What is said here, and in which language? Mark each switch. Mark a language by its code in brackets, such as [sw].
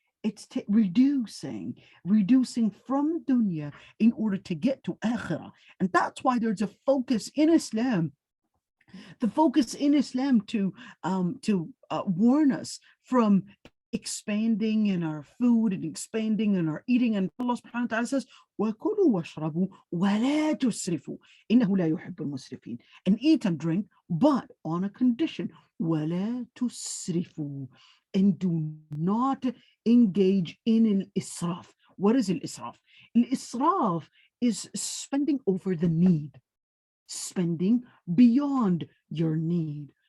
[en] It's reducing from dunya in order to get to akhirah. And that's why there's a focus in Islam. The focus in Islam to warn us from expanding in our food and expanding in our eating. [ar] And Allah subhanahu wa ta'ala says, وَكُلُوا وَاشْرَبُوا وَلَا تُسْرِفُوا إِنَّهُ لَا يُحِبُّ الْمُسْرِفِينَ. [en] And eat and drink, but on a condition, [ar] وَلَا تُسْرِفُوا. [en] And do not engage in al-israf. What is al-israf? Al-israf is spending over the need, spending beyond your need.